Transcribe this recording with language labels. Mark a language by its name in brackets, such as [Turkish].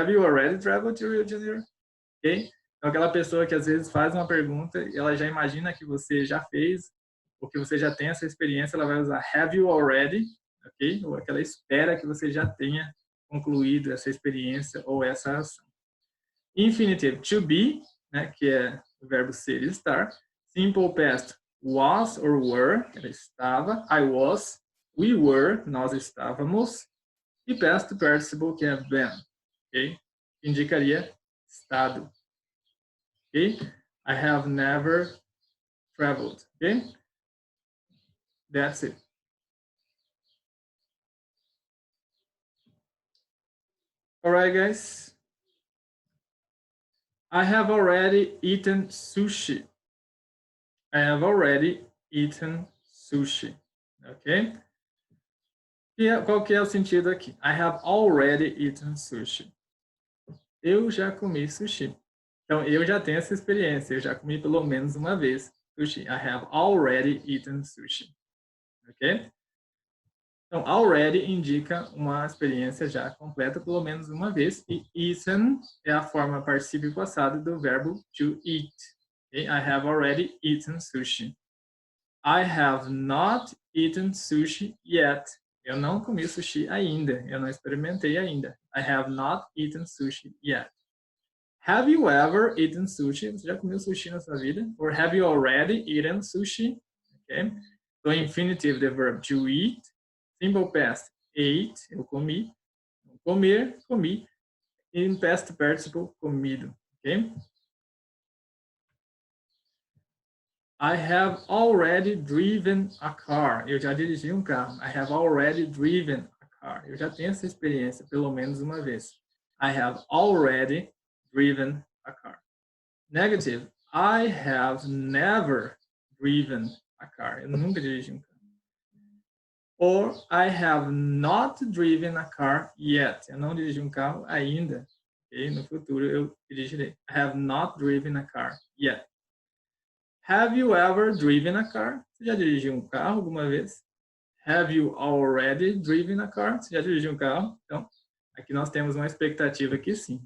[English] Have you already traveled to Rio de Janeiro? [Portuguese] Ok? Então, aquela pessoa que às vezes faz uma pergunta e ela já imagina que você já fez, ou que você já tem essa experiência, ela vai usar have you already, ok? Ou aquela espera que você já tenha concluído essa experiência ou essa ação. Infinitive, to be, né, que é o verbo ser e estar. Simple past, was or were, ela estava. [English] I was, we were, [Portuguese] nós estávamos. E past participle, que é been, ok? Indicaria estado. Okay? [English] I have never traveled. Okay? That's it. All right, guys. I have already eaten sushi. I have already eaten sushi. Ok? [Portuguese] E qual que é o sentido aqui? [English] I have already eaten sushi. [Portuguese] Eu já comi sushi. Então, eu já tenho essa experiência. Eu já comi pelo menos uma vez sushi. [English] I have already eaten sushi. Ok? [Portuguese] Então, already indica uma experiência já completa pelo menos uma vez. E eaten é a forma particípio passado do verbo to eat. Okay? [English] I have already eaten sushi. I have not eaten sushi yet. [Portuguese] Eu não comi sushi ainda. Eu não experimentei ainda. [English] I have not eaten sushi yet. Have you ever eaten sushi? [Portuguese] Você já comeu sushi na sua vida? [English] Or have you already eaten sushi? Okay. So infinitive, the verb to eat. [Portuguese] Simple past, ate, eu comi. Comer, comi. [English] In past participle, comido. Okay. I have already driven a car. [Portuguese] Eu já dirigi um carro. [English] I have already driven a car. [Portuguese] Eu já tenho essa experiência, pelo menos uma vez. [English] I have already driven a car. Negative. I have never driven a car. [Portuguese] Eu nunca dirigi um carro. [English] Or I have not driven a car yet. [Portuguese] Eu não dirigi um carro ainda. Okay? No futuro eu dirigirei. [English] I have not driven a car yet. Have you ever driven a car? [Portuguese] Você já dirigiu um carro alguma vez? [English] Have you already driven a car? [Portuguese] Você já dirigiu um carro? Então, aqui nós temos uma expectativa que sim.